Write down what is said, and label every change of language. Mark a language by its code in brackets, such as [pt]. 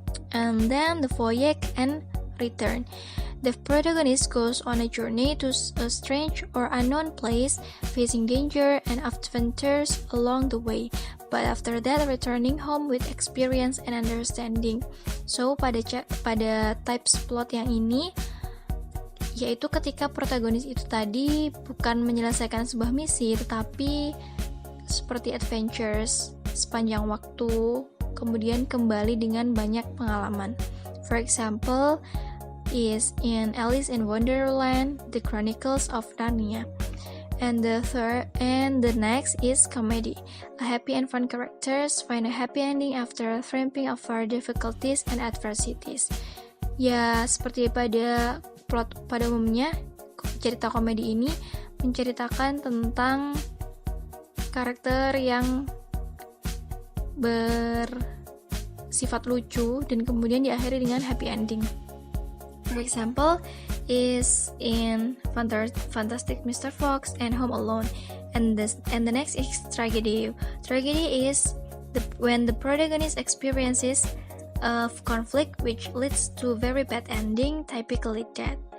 [en] And then the voyage and return. The protagonist goes on a journey to a strange or unknown place, facing danger and adventures along the way, but after that returning home with experience and understanding. [id] So pada types plot yang ini, yaitu ketika protagonis itu tadi bukan menyelesaikan sebuah misi, tetapi seperti adventures sepanjang waktu, kemudian kembali dengan banyak pengalaman. [en] For example, is in Alice in Wonderland, The Chronicles of Narnia. And the next is comedy. A happy and fun characters find a happy ending after triumphing over difficulties and adversities. [id] Ya, seperti pada plot pada umumnya, cerita komedi ini menceritakan tentang karakter yang bersifat lucu dan kemudian diakhiri dengan happy ending. [en] For example, is in Fantastic Mr. Fox and Home Alone. And the next is tragedy. Tragedy is when the protagonist experiences of conflict which leads to very bad ending, typically death.